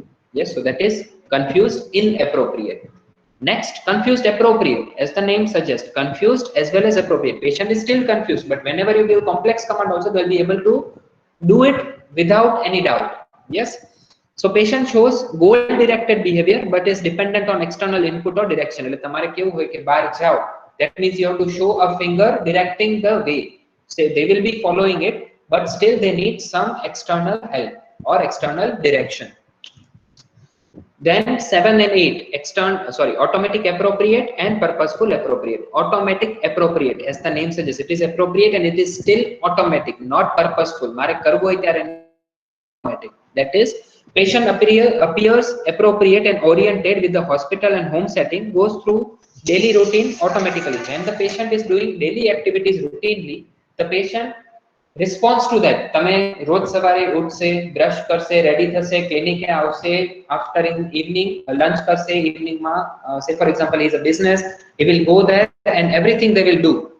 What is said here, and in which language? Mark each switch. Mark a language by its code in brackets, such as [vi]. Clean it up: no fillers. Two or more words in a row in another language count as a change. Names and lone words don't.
[en] Yes, so that is confused inappropriate. Next, confused appropriate. As the name suggests, confused as well as appropriate. Patient is still confused, but whenever you give complex command also, they'll be able to do it without any doubt. Yes. So patient shows goal directed behavior but is dependent on external input or direction. [gu] એટલે તમારે કેવું હોય કે બહાર જાઓ, [en] that means you have to show a finger directing the way. So they will be following it, but still they need some external help or external direction. Then 7 and 8, automatic appropriate and purposeful appropriate. Automatic appropriate, as the name suggests, it is appropriate and it is still automatic, not purposeful. [gu] મારે કરવું હોય ત્યારે automatic. [en] That is, patient appears appropriate and oriented with the hospital and home setting, goes through daily routine automatically. When the patient is doing daily activities routinely, the patient responds to that. [gu] તમે રોજ સવારે ઉઠશે, બ્રશ કરશે, રેડી થશે, ક્લિનિકે આવશે, [en] after in evening lunch કરશે, evening માં say for example he is a business, he will go there and everything they will do.